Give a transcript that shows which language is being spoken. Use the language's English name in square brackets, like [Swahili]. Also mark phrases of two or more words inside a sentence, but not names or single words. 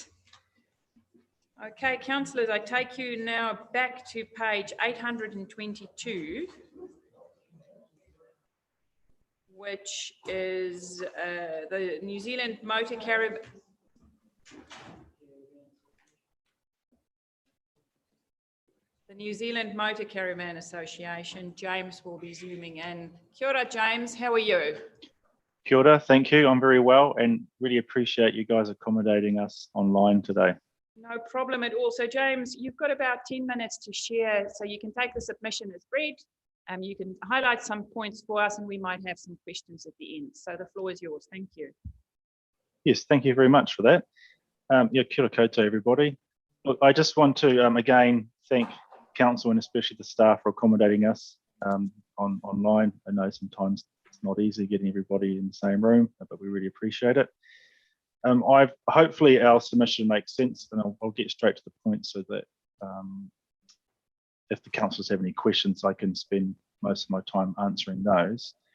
[English] Okay, councillors, I take you now back to page 822, which is the New Zealand Motor Caravan. The New Zealand Motor Caravan Association. James will be zooming in. [Māori] Kia ora, [English] James, how are you? [Māori] Kia ora, [English] thank you. I'm very well and really appreciate you guys accommodating us online today. No problem at all. So James, you've got about 10 minutes to share, so you can take the submission as read. You can highlight some points for us and we might have some questions at the end. So the floor is yours. Thank you. Yes, thank you very much for that. Yeah, [Māori] kia ora koutou, [English] everybody. Look, I just want to again thank Council and especially the staff for accommodating us online. I know sometimes it's not easy getting everybody in the same room, but we really appreciate it. Hopefully our submission makes sense, and I'll get straight to the point so that if the councillors have any questions, I can spend most of my time answering those.